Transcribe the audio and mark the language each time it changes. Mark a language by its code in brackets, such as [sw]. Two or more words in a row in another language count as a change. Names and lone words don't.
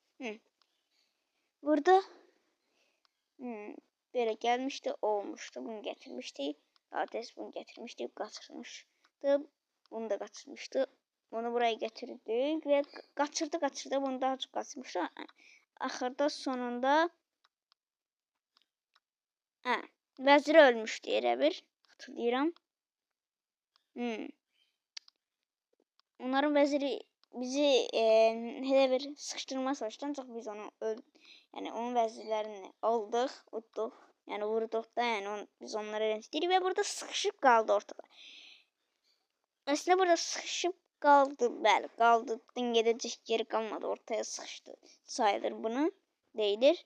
[tr] Burada böyle gelmişti, olmuştu, bunu getirmişti. Test bunu getirmişti, kaçırmıştı. Bunu da kaçırmıştı. Bunu buraya getirdik ve kaçırdı. Bunu daha çok kaçırmıştı. [az] Axırda sonunda vəziri ölmüşdü elə bir. Hatırlayıram. Onların vəziri bizi elə bir sıkıştırma çalışdı. Ancaq biz onu yani onun vəzirlərini aldıq, utduq. [tr] Yani vurduq da, yani biz onları öğrendik ve burada sıkışıp kaldı ortada. Aslında burada sıkışıp kaldı, [az] bəli, qaldı. [tr] Gedəcək geri kalmadı, ortaya sıkıştı. [az] Sayılır bunu, deyilir.